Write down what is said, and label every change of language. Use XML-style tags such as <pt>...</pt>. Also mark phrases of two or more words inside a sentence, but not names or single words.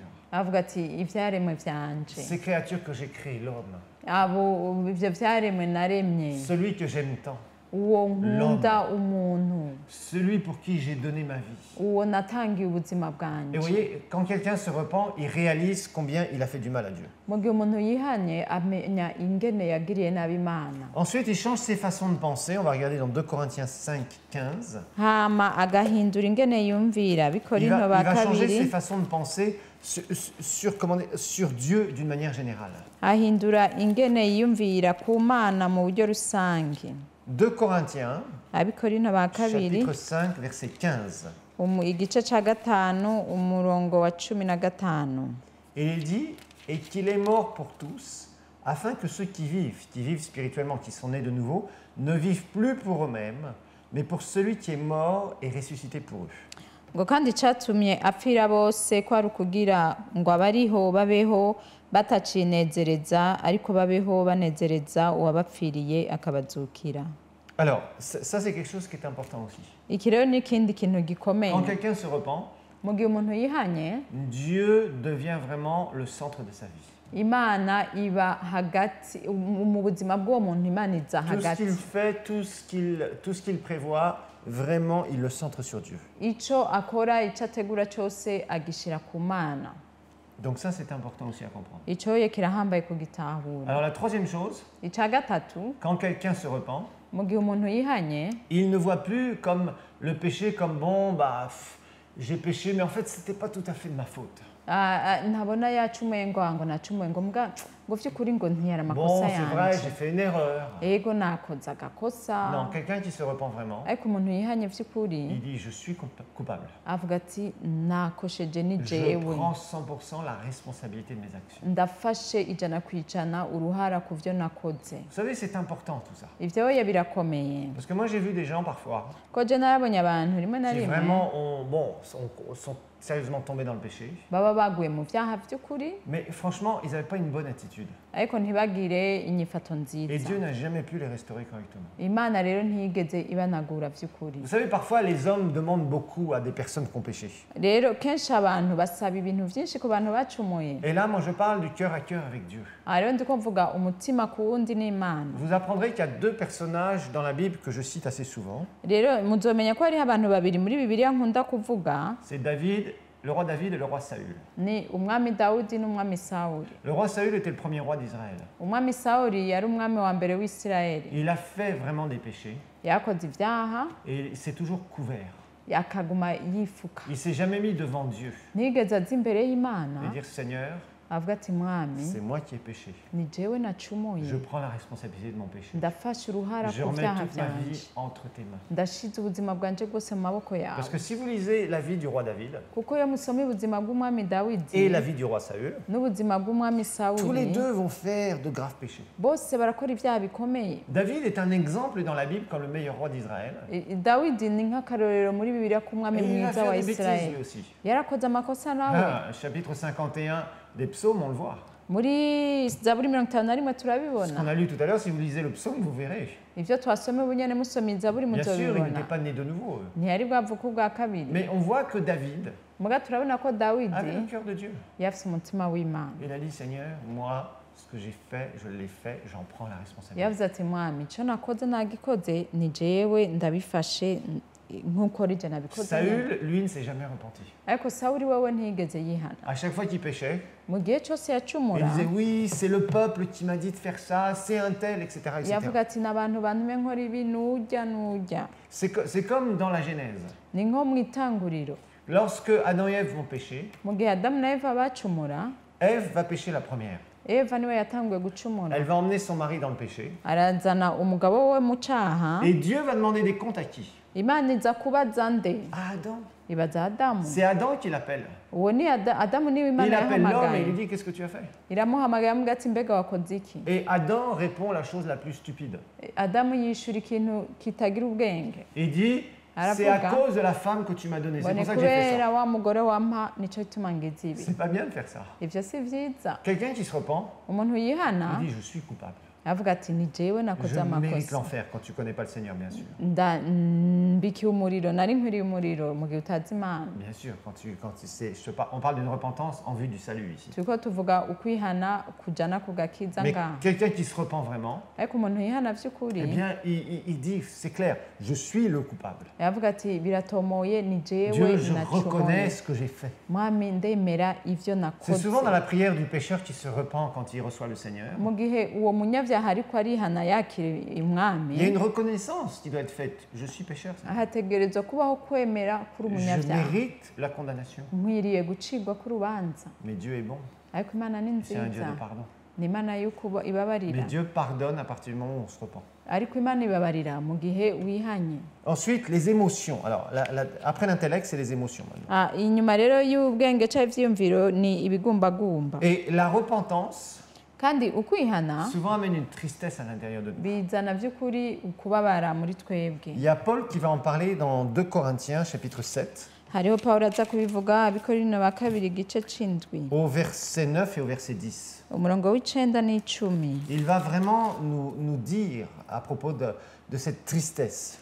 <rn>avuga ati ivyaremwe vyanje,</rn> <fr>Ces créatures que j'ai créées, l'homme,</fr> <rn>abo ivyo vyaremwe naremye,</rn> <fr>celui que j'aime tant,</fr> <rn>uwo nkunda umuntu</rn> <fr>celui pour qui j'ai donné ma vie.</fr> <rn>uwo natangiye ubuzima</rn> <fr>Et</fr> <rn>bwanjye</rn> <fr>vous voyez, quand quelqu'un se repent, il réalise combien il a fait du mal à Dieu.</fr> <rn>mu gihe umuntu yihanye amenya ingene yagiriye nabi Imana</rn> <fr>Ensuite, il change ses façons de penser. On va regarder dans 2 Corinthiens 5, 15.</fr> <rn>hama agahindura ingene yumvira</rn> <fr>Il</fr> <rn>Abikorinto ba</rn> <fr>va changer ses</fr> <rn>kabiri</rn> <fr>façons de penser sur Dieu d'une manière générale.</fr> <rn>ahindura ingene yiyumvira ku Mana mu buryo rusange</rn> <fr>2 Corinthiens,</fr> <rn>Abikorinto ba kabiri</rn> <fr>chapitre 5, verset 15.</fr> <rn>igice ca gatanu umurongo wa 15.</rn> <fr>Et il dit, et qu'il est mort pour tous, afin que ceux qui vivent spirituellement, qui sont nés de nouveau, ne vivent plus pour eux-mêmes, mais pour celui qui est mort et ressuscité pour eux.</fr> <rn>ngo kandi icatumye apfira bose ko ari ukugira ngo abariho babeho batacinezereza ariko babeho banezereza uwabapfiriye akabazukira.</rn> <fr>Alors, ça c'est quelque chose qui est important aussi.</fr> <rn>Iki rero ni ikindi kintu gikomeye</rn> <fr>Quand quelqu'un se repent,</fr> <rn>mu gihe umuntu yihanye</rn> <fr>Dieu devient vraiment le centre de sa vie.</fr> <rn>Imana iba hagati mu buzima bw'uwo muntu Imana iza</rn> <fr>Tout ce</fr> <rn>hagati</rn> <fr>qu'il fait, tout ce qu'il prévoit, vraiment, il le centre sur Dieu.</fr> <rn>ico akora ico ategura cyose agishira ku Mana.</rn> <fr>Donc ça, c'est important aussi à comprendre.</fr> <rn>Ico ye kirahambaye kugitahura.</rn> <fr>Alors la troisième chose,</fr> <rn>Ica gatatu</rn> <fr>quand quelqu'un se repent,</fr> <rn>mu gihe umuntu yihanye</rn> <fr>il ne voit plus comme le péché comme bon, j'ai péché, mais en fait, c'était pas tout à fait de ma faute.</fr> <rn>ntabona yacumuye ngo nacumuye ngo mbwa ngo vy'ukuri ngo ntiyara</rn> <fr>Bon,</fr> <rn>amakosa</rn> <fr>c'est vrai,</fr> <rn>yanje</rn> <fr>j'ai fait une erreur.</fr> <rn>ego nakoze agakosa</rn> <fr>Non, quelqu'un qui se repent vraiment,</fr> <rn>ariko umuntu yihanye vy'ukuri</rn> <fr>il dit, je suis coupable.</fr> <rn>avuga ati nakosheje ni</rn> <fr>Je</fr> <rn>jewe</rn> <fr>prends 100% la responsabilité de mes actions.</fr> <rn>ndafashe ijana ku ijana uruhara ku vyo nakoze.</rn> <fr>Vous savez, c'est important tout ça.</fr> <rn>Ivyo oya birakomeye</rn> <fr>Parce que moi, j'ai vu des gens parfois</fr> <rn>ko je narabonye abantu rimwe na</rn> <fr>qui</fr> <rn>rimwe</rn> <fr>vraiment sont sérieusement tombés dans le péché.</fr> <rn>baba baguye mu vyaha vy'ukuri</rn> <fr>Mais franchement, ils n'avaient pas une bonne attitude.</fr> <rn>ariko ntibagire inyifato</rn> <fr>Et</fr> <rn>nziza.</rn> <fr>Dieu n'a jamais pu les restaurer correctement.</fr> <rn>Imana rero ntiyigeze ibanagura vy'ukuri.</rn> <fr>Vous savez, parfois, les hommes demandent beaucoup à des personnes qui ont péché.</fr> <rn>Rero kenshi abantu basaba ibintu vyinshi ku bantu bacumuye.</rn> <fr>Et là, moi, je parle du cœur à cœur avec Dieu.</fr> <rn>Aha rero ndiko mvuga umutima ku wundi n'Imana.</rn> <fr>Vous apprendrez qu'il y a deux personnages dans la Bible que je cite assez souvent.</fr> <rn>Rero muzomenya ko hariho abantu babiri muri Bibiliya nkunda kuvuga</rn> <fr>C'est David, le roi David et le roi Saül.</fr> <rn>ni umwami Dawudi n'umwami Sawuli.</rn> <fr>Le roi Saül était le premier roi d'Israël.</fr> <rn>Umwami Sawuli yari umwami wa mbere w'Isirayeli.</rn> <fr>Il a fait vraiment des péchés</fr> <rn>Yakoze ivyaha</rn> <fr>et il s'est toujours couvert.</fr> <rn>akaguma yifuka.</rn> <fr>Il s'est jamais mis devant Dieu</fr> <rn>Ntiyigeze aza imbere y'Imana</rn> <fr>et dire Seigneur,</fr> <rn>avuga ati mwami</rn> <fr>c'est moi qui ai péché.</fr> <rn>ni jewe nacumuye</rn> <fr>Je prends la responsabilité de mon péché.</fr> <rn>ndafashe uruhara</rn> <fr>Je</fr> <rn>ku</rn> <fr>remets</fr> <rn>vyaha</rn> <fr>toute ma vie</fr> <rn>vyanje</rn> <fr>entre tes mains.</fr> <rn>ndashize ubuzima bwanje bwose mu maboko</rn> <fr>Parce</fr> <rn>yawe</rn> <fr>que si vous lisez la vie du roi David</fr> <rn>kuko iyo musoma ubuzima bw'umwami</rn> <fr>et</fr> <rn>Dawidi</rn> <fr>la vie du roi Saül,</fr> <rn>n'ubuzima bw'umwami</rn> <fr>tous les</fr> <rn>Sawuli</rn> <fr>deux vont faire de graves péchés.</fr> <rn>bose barakora ivyaha bikomeye.</rn> <fr>David est un exemple dans la Bible comme le meilleur roi d'Israël.</fr> <rn>Dawidi ni nk'akarorero muri Bibiliya k'umwami</rn> <fr>Et il va</fr> <rn>mwiza wa</rn> <fr>faire des bêtises lui</fr> <rn>Isirayeli</rn> <fr>aussi.</fr> <rn>yarakoze amakosa nawe.</rn> <fr>Chapitre 51 des psaumes, on le voit.</fr> <rn>Muri Zaburi 51</rn> <fr>Ce qu'on</fr> <rn>turabibona</rn> <fr>a lu tout à l'heure, si vous lisez le psaume, vous verrez.</fr> <rn>ivyo twasome bunyene musoma Zaburi</rn> <fr>Bien sûr, il n'était</fr> <rn>muzobibona</rn> <fr>pas né de nouveau.</fr> <rn>ntiyari bwavuka ubwa kabiri</rn> <fr>Mais on voit que David</fr> <rn>muga turabona ko Dawidi</rn> <fr>avait le cœur de Dieu.</fr> <rn>yafise umutima w'Imana.</rn> <fr>Il a dit, Seigneur, moi, ce que j'ai fait, je l'ai fait, j'en prends la responsabilité.</fr> <rn>yavuze ati mwami ico nakoze nagikoze ni jewe ndabifashe nk'uko rije nabikoze nyene."</rn> <fr>Saül, lui, ne s'est jamais repenti.</fr> <rn>ariko Sawuli wewe ntiyigeze yihana.</rn> <fr>À chaque fois qu'il péchait,</fr> <rn>Mu gihe cose</rn> <fr>il</fr> <rn>yacumura</rn> <fr>disait, oui, c'est le peuple qui m'a dit de faire ça, c'est un tel, etc. etc.</fr> <rn>yavuga ati n'abantu bantume nkora ibi nujya nujya.</rn> <fr>C'est comme dans la Genèse.</fr> <rn>Ni nko mu itanguriro</rn> <fr>Lorsque Adam et Ève vont pécher,</fr> <rn>mu gihe Adamu na Eva bacumura</rn> <fr>Ève va pécher la première.</fr> <rn>Eva niwe yatanguye gucumura</rn> <fr>Elle va emmener son mari dans le péché.</fr> <rn>arazana umugabo we mu caha.</rn> <fr>Et Dieu va demander des comptes à qui?</fr> <rn>Imana iza kubaza nde?</rn> <fr>À Adam.</fr> <rn>Ibaza Adamu.</rn> <fr>C'est Adam qui l'appelle.</fr> <rn>Uwo ni Adamu niwe</rn> <fr>Il</fr> <rn>Imana</rn> <fr>appelle l'homme et il</fr> <rn>yahamagaye.</rn> <fr>lui dit, qu'est-ce que tu as fait?</fr> <rn>Iramuhamagaye amuga ati mbega wakoze iki?</rn> <fr>Et Adam répond la chose la plus stupide.</fr> <rn>Adamu yishura ikintu kitagira ubwenge.</rn> <fr>Il dit, c'est à cause de la femme que tu m'as donnée. C'est</fr> <rn>Ngo</rn> <fr>pour</fr> <rn>ni</rn> <fr>ça que j'ai fait ça.</fr> <rn>kubera wa mugore wampa nico gituma ngize ibi.</rn> <fr>C'est pas bien de faire ça.</fr> <rn>Ivyo si vyiza.</rn> <fr>Quelqu'un qui se repent,</fr> <rn>Umuntu yihana</rn> <fr>il dit, je suis coupable.</fr> <rn>avuga ati ni jewe nakoze</rn> <fr>Je mérite</fr> <rn>amakosa.</rn> <fr>l'enfer quand tu connais pas le Seigneur, bien sûr.</fr> <rn>mbikiye umuriro nari nkwiriye umuriro mu gihe utazi Imana.</rn> <fr>Bien sûr, on parle d'une repentance en vue du salut ici.</fr> <rn>turiko tuvuga ukwihana kujana ku gakiza</rn> <fr>Mais</fr> <rn>ngaha.</rn> <fr>quelqu'un qui se repent vraiment,</fr> <rn>ariko umuntu yihana</rn> <fr>eh</fr> <rn>vy'ukuri</rn> <fr>bien, il dit, c'est clair, je suis le coupable.</fr> <rn>yavuga ati biratomoye ni</rn> <fr>Dieu,</fr> <rn>jewe</rn> <fr>je reconnais</fr> <rn>nacumuye</rn> <fr>ce que j'ai fait.</fr> <rn>mwami ndemera ivyo</rn> <fr>C'est souvent dans</fr> <rn>nakoze.</rn> <fr>la prière du pécheur qui se repent quand il reçoit le Seigneur.</fr> <rn>mu gihe uwo munyavyaha ariko arihana yakira</rn> <fr>Il y a</fr> <rn>umwami</rn> <fr>une reconnaissance qui doit être faite. Je suis pécheur.</fr> <rn>hategerezwa kubaho kwemera kuri</rn> <fr>Je</fr> <rn>umunyavyaha</rn> <fr>mérite la condamnation.</fr> <rn>nkwiriye gucirwa k'urubanza</rn> <fr>Mais Dieu est bon.</fr> <rn>ariko Imana ni</rn> <fr>C'est un Dieu</fr> <rn>nziza</rn> <fr>de pardon.</fr> <rn>ni Imana y'uko ibabarira</rn> <fr>Mais Dieu pardonne à partir du moment où on se repent.</fr> <rn>ariko Imana ibabarira mu gihe wihanye.</rn> <fr>Ensuite, les émotions. Alors, après l'intellect, c'est les émotions maintenant.</fr> <rn>Inyuma rero y'ubwenge cyangwa ivyiyumviro ni ibigumbagumba.</rn> <fr>Et la repentance,</fr> <rn>kandi ukwihana</rn> <fr>souvent amène une tristesse à l'intérieur de nous.</fr> <rn>bizana by'ukuri ukubabara muri twebwe.</rn> <fr>Il y a Paul qui va en parler dans 2 Corinthiens, chapitre 7,</fr> <rn>hariho Pawulo aza kubivuga abikorino ba kabiri igice c'indwi</rn> <fr>au verset 9 et au verset 10.</fr> <rn>umurongo w'icenda n'icumi.</rn> <fr>Il va vraiment nous dire à propos de cette tristesse.</fr>